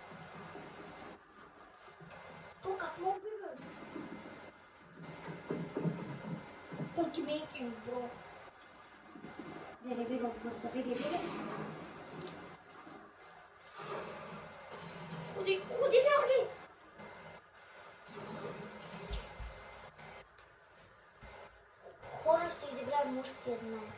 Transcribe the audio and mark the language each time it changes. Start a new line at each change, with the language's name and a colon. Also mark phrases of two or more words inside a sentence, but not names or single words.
Bulgarian: То как мога бе?
English: What you making, bro?
Bulgarian: Беге, бърза, беге. Ходи. Хора ще изиграем още една.